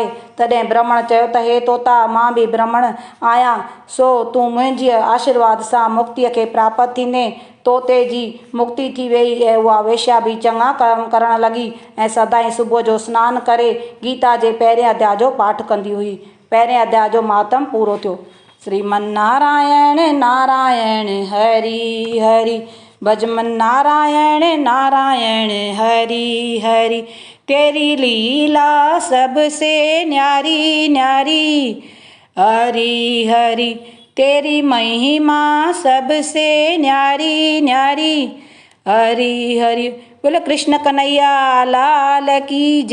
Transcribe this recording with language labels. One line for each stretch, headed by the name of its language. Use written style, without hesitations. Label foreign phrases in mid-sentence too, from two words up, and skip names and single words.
Sindhi: तॾहिं ब्राह्मण चयो त हे तोता, मां बि ब्राह्मण आहियां, सो तूं मुंहिंजे आशीर्वाद सां मुक्तीअ खे प्राप्त थींदे। तोते जी मुक्ति थी वई ऐं उहा वेश्या बि चङा कर्म करणु लॻी ऐं सदाईं सुबुह जो सनानु करे गीता जे पहिरें अध्याय जो पाठ कंदी हुई। पहिरें अध्याय जो मातम पूरो थियो।
Hindi: श्रीमन नारायण नारायण हरि हरि। भज मन नारायण नारायण हरि हरि। तेरी लीला सबसे न्यारी न्यारी हरि हरि। तेरी महिमा सबसे न्यारी न्यारी हरि हरि। बोले कृष्ण कन्हैया लाल की जय।